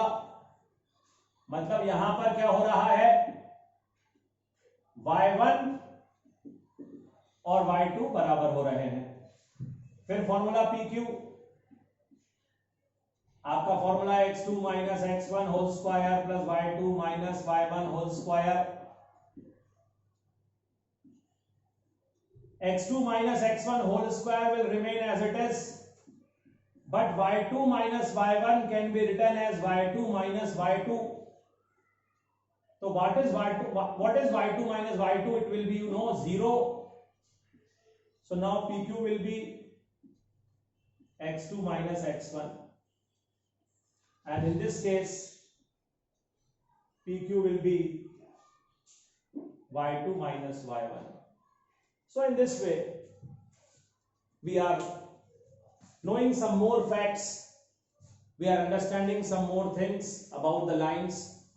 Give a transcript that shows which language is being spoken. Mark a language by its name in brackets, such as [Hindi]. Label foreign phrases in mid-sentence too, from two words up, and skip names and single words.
[Hindi] मतलब यहां पर क्या हो रहा है, y1 और y2 बराबर हो रहे हैं. [English] फिर formula PQ, आपका formula x2 minus x1 whole square plus y2 minus y1 whole square. x2 minus x1 whole square will remain as it is. but y2 minus y1 can be written as y2 minus y2. So what is y2? What is y2 minus y2? It will be 0. So now PQ will be x2 minus x1, and in this case PQ will be y2 minus y1. So in this way we are knowing some more facts, we are understanding some more things about the lines,